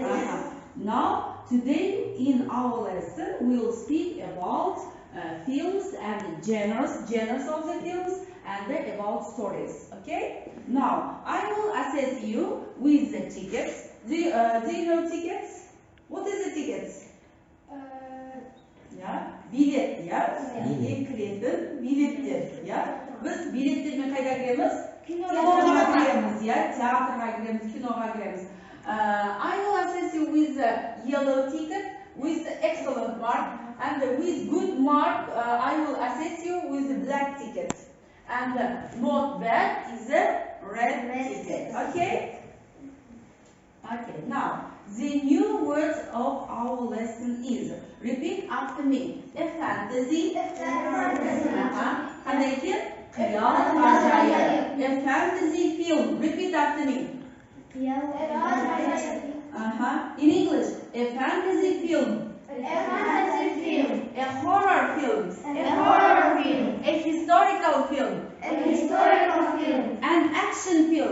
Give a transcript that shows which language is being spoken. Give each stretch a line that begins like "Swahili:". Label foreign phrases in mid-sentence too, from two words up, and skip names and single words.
English: Now, today in our lesson, we will speak about films and genres of the films and about stories. Okay? Now, I will assess you with the tickets. Do you know tickets? What is the tickets?
Kazakh: Bilet, Bilet kirетін билеттер, Biz biletтермен қайда кіреміз? Киноға кіреміз, театрға кіреміз, киноға кіреміз.
English: I will assess you with the yellow ticket, with the excellent mark, and with good mark, I will assess you with the black ticket. And not bad is the red ticket. Okay? Okay, now, the new word of our lesson is, repeat after me, a fantasy.
Kazakh: Қандай екен? Қиял ғажайып.
English: A fantasy film. Repeat after me. In English, a fantasy film. A horror film. A historical film. An action film.